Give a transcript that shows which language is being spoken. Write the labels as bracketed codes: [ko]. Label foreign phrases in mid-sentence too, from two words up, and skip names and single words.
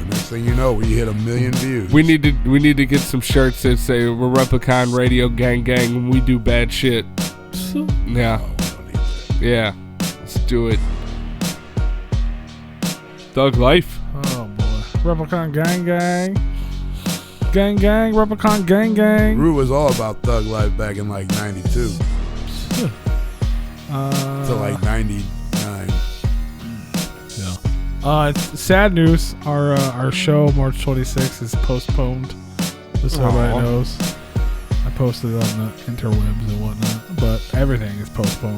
[en] Next thing you know, we hit 1 million views. We need to get some shirts that say we're Replicon Radio Gang Gang when we do bad shit. Yeah, Oh, we don't need that. yeah. Let's do it. Thug life. Oh boy, Replicon gang gang, gang gang, Replicon gang gang. Rue was all about thug life back in like 92 to like 99. Yeah. It's sad news. Our show March 26th is postponed. Just so everybody Aw. knows. I posted it on the interwebs and whatnot, but everything is postponed.